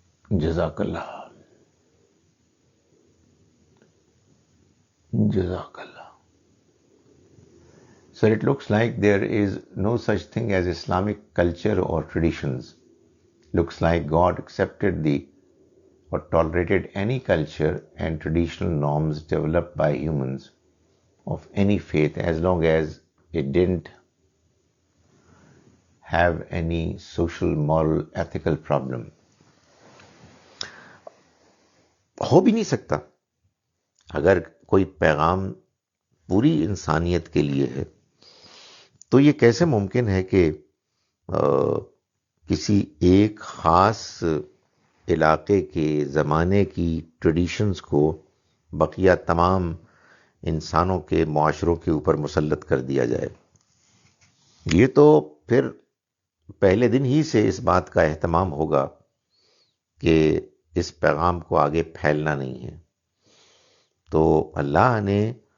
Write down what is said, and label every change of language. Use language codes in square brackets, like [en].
[en] جزاک اللہ، جزاک اللہ۔ Sir, it looks like there is no such thing as Islamic culture or traditions. Looks like God accepted or tolerated any culture and traditional norms developed by humans of any faith, as long as it didn't have any social, moral, ethical problem. [ur] ہو بھی نہیں سکتا اگر کوئی پیغام پوری انسانیت کے لیے ہے، تو یہ کیسے ممکن ہے کہ کسی ایک خاص علاقے کے زمانے کی ٹریڈیشنز کو بقیہ تمام انسانوں کے معاشروں کے اوپر مسلط کر دیا جائے؟ یہ تو پھر پہلے دن ہی سے اس بات کا اہتمام ہوگا کہ اس پیغام کو آگے پھیلنا نہیں ہے۔ تو اللہ نے